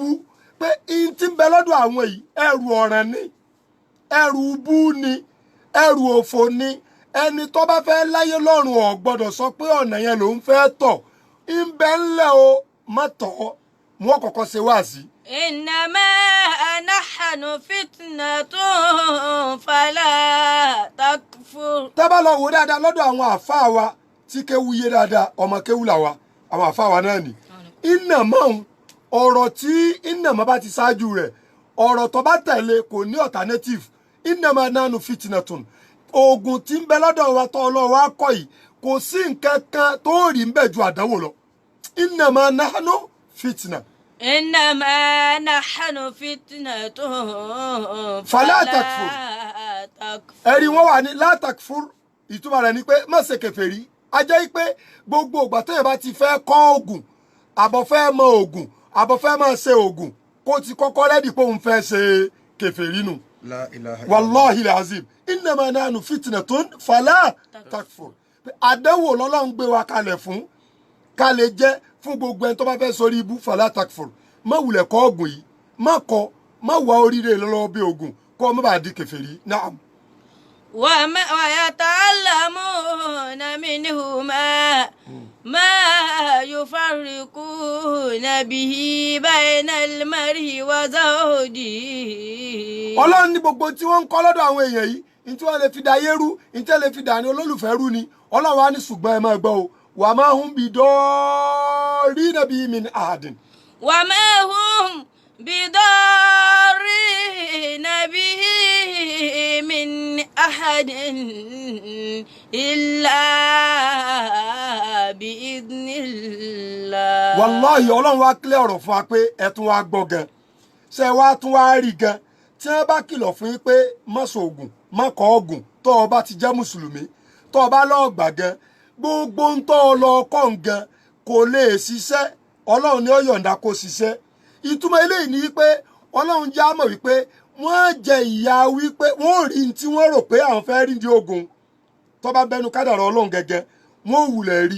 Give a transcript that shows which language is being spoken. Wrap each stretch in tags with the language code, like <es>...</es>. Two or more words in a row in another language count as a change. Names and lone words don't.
<yo>Pé ihun tí ń bẹ lọ́dọ̀ àwọn yìí ẹrù ọ̀ràn ni, ẹrù ibú ni, ẹrù òfò ni. Ẹni tó bá fẹ́ láyé lọ́rùn ò gbọ́dọ̀ sọ pé ọ̀nà yẹn ló ń fẹ́ tọ̀. ń bẹ ńlẹ̀ o má tọ̀ ọ́, wọ́n kọ́kọ́ ṣe wáàsí.</yo> <ar>إنما نحن فتنة فلا تكفر.</ar> <yo>Tá bá lọ wò dáadáa lọ́dọ̀ àwọn àfáà wa tí kéwu yé dáadáa, ọmọ kéwu là wa, àwọn àfáà wa náà ni. Innama ọ̀rọ̀ tí innama bá ti ṣáájú rẹ̀, ọ̀rọ̀ tó bá tẹ̀lé kò ní alternative.</yo> <ar>إنما نحن فتنة.</ar> <yo>Oògùn tí ń bẹ lọ́dọ̀ wa tó lọ wá kọ́ yìí kò sí nǹkan kan tó rí ń bẹ ju àdánwò lọ.</yo> <ar>إنما نحن فتنة. إنما نحن فتنة فلا تكفر.</ar> <yo>Ẹ̀rí wọn wà ní</yo> <ar>لا تكفر,</ar> <yo>ìtumọ̀ rẹ̀ ni pé má ṣe kèfèrí. A jẹ́ pé gbogbo ìgbà téèyàn bá ti fẹ́ kọ́ oògùn, àbọ̀ fẹ́ mọ oògùn, àbọ̀ fẹ́ máa ṣe oògùn, kó ti kọ́kọ́ rẹ́dì pé òun fẹ́ ṣe kèfèrí nù.</yo> <ar>لا إله إلا الله. والله العظيم. إنما نحن فتنة فلا تكفر.</ar> <yo>Àdánwò lọ́lọ́run gbé wa kalẹ̀ fún, ká lè jẹ́ fún gbogbo ẹni tó bá fẹ́ sórí ibú</yo> <ar>فلا تكفر.</ar> <yo>Má wulẹ̀ kọ́ oògùn yìí, má wá oríire lọ́lọ́wọ́ bí oògùn kọ́ má bàa di kèfèrí. Naam.</yo> <ar>ويتعلمون منهما ما يفرقون به بين المرء وزوجه.</ar> <yo>Ọlọ́run ní gbogbo tí wọ́n ń kọ́ lọ́dọ̀ àwọn èèyàn yìí, ní tí wọ́n lè fi dayé rú, ní tí wọ́n lè fi dàní olólùfẹ́ rú ni. Ọlọ́run wá ní ṣùgbọ́n ẹ máa gbọ́ o,</yo> <ar>وما هم بضارين به من أحد. وما هم بضارين به من أحد إلا بإذن الله.</ar> <yo>Wallahi Ọlọ́run wá kílẹ̀ ọ̀rọ̀ fún wa pé ẹ tún wá gbọ́ gan, ṣé wá tún wá rí gan. Tí wọ́n bá kìlọ̀ fún yín pé má ṣoògùn, má kọ́ oògùn tó o bá ti jẹ́ mùsùlùmí, tó o bá lọ́ọ́ gbà gan, gbogbo ń tọ́ ọ lọ kọ́ ń gan kò lè ṣiṣẹ́. Ọlọ́run ni ó yọ̀ǹda kó ṣiṣẹ́. Ìtumọ̀ eléyìí ni wípé Ọlọ́run já mọ̀ wípé wọ́n jẹ ìyà wípé wọ́n rí tí wọ́n rò pé àwọn fẹ́ rí ní ogun tó bá bẹnu kádàrá Ọlọ́run gẹ́gẹ́, wọ́n wulẹ̀ rí.</yo>